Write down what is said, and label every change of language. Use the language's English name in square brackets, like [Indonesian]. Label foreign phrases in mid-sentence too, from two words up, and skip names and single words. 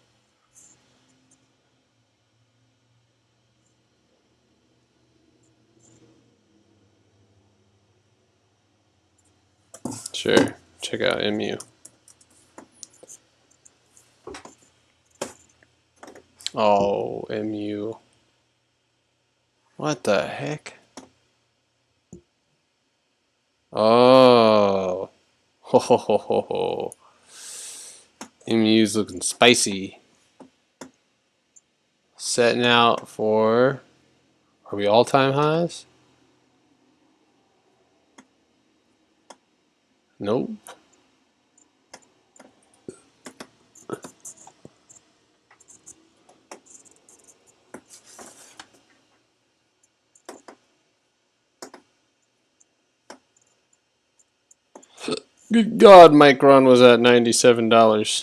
[English] Sure. Check out MU. Oh, MU. What the heck? Oh. Ho ho ho ho ho. MU's looking spicy. Setting out for. Are we all time highs? Nope. Good God, Micron was at $97.